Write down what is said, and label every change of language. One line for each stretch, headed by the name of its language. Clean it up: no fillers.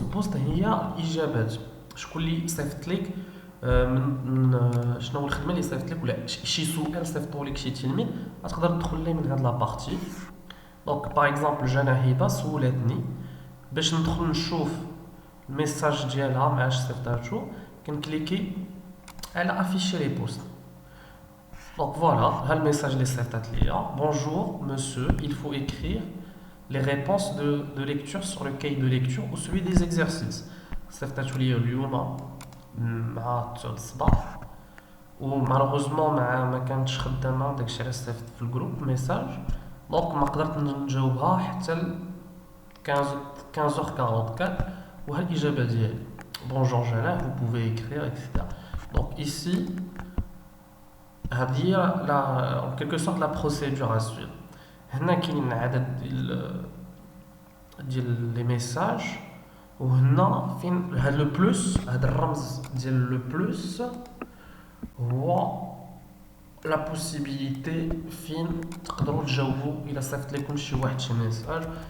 Arabic: البوست هي الاجابات. شكون اللي صيفط لك من شنو هو الخدمه اللي صيفط لك ولا شي سؤال صيفطوا لك شي تلميذ غتقدر تدخل ليه من هاد لا بارتي. دونك باغ اكزومبل جانا هبه سولاتني باش ندخل نشوف الميساج ديالها معاش صيفطاتو، كنكليكي على افيشي لي بوست. دونك فوالا ها الميساج اللي صيفطات ليا:
French: bonjour monsieur, il faut écrire les réponses de lecture sur le cahier de lecture ou celui des exercices.
Arabic: صيفطاتو ليا اليوم مع الصباح، ومالوغوزمون ما كانتش خدامه داكشي علاش صيفط في الجروب ميساج. دونك ما قدرت نجاوبها حتى ل 15h44 وها الاجابه ديالي:
French: bonjour Jana, vous pouvez écrire etc. Donc ici
Arabic: هذه هي
French: en quelque sorte la procédure à suivre.
Arabic: هنا كاين عدد ديال لي ميساج، وهنا فين هاد لو بلس، هاد الرمز ديال لو بلس هو لا بوسيبيليتي فين تقدروا تجاوبوا الا صيفط لكم شي واحد شي ميساج.